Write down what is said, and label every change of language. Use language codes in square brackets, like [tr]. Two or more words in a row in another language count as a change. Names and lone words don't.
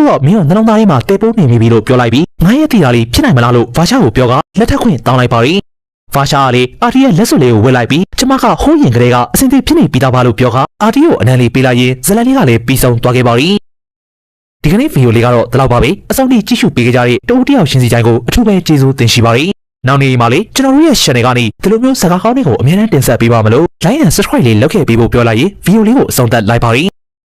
[my] တော့မင်းကနှလုံးသားထဲမှာတဲပိုးနေပြီလို့ပြောလိုက်ပြီးငါရဲ့တီတာလေးဖြစ်နိုင်မလားလို့ဖာရှာကိုပြောကလက်ထက်ခွင့်တောင်းလိုက်ပါရီဖာရှာကလေအာတီရဲ့လက်စွပ်လေးကိုဝှက်လိုက်ပြီးကျမကဟိုးရင်ကလေးကအစင်သေးဖြစ်နေပြီးသားပါလို့ပြောကအာတီကိုအနံလေးပေးလိုက်ရင်ဇလန်လေးကလည်းပြီးဆုံးသွားခဲ့ပါရီဒီကနေ့ဗီဒီယိုလေးကတော့ဒီလောက်ပါပဲအစောင့်တိကြည့်ရှုပေးကြတဲ့တဦးတယောက်ရှင်စီတိုင်းကိုအထူးပဲကျေးဇူးတင်ရှိပါရီနောက်နေ့မှာလေကျွန်တော်တို့ရဲ့ channel ကနေဒီလိုမျိုးစကားကောင်းတွေကိုအများနဲ့တင်ဆက်ပေးပါမလို့ [en] like and subscribe [my] လေးလုပ်ခဲ့ပေးဖို့ပြောလိုက်ရင်ဗီဒီယိုလေးကိုအဆုံးသတ်လိုက်ပါရီ